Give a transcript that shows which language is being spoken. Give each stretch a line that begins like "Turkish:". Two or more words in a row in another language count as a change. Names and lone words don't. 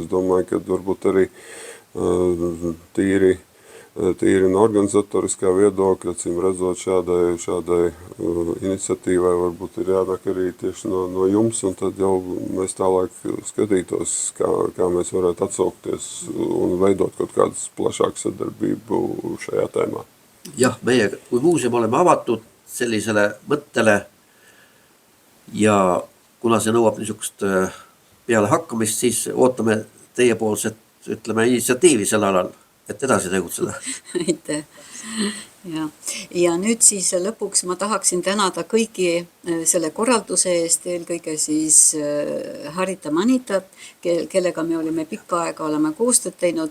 Latvian: Es domāju, ka varbūt arī tīri no organizatoriskā viedokļa, acīm redzot šādai iniciatīvai, varbūt ir jānāk arī tieši no jums, un tad jau mēs tālāk skatītos, kā mēs varētu atsaukties un veidot kaut kādas plašākas sadarbību šajā tēmā.
Estonian: Jah, meie kui muuseum oleme avatud sellisele mõttele ja kuna see nõuab niisugust peale hakkamist, siis ootame teiepoolset, ütleme, initsiatiivi sel alal, et edasi tegutseda. Aitäh. Ja nüüd siis lõpuks ma tahaksin tänada kõiki selle korralduse eest, eelkõige siis Harita Manitat, kellega me olime pikka aega oleme koostööd teinud.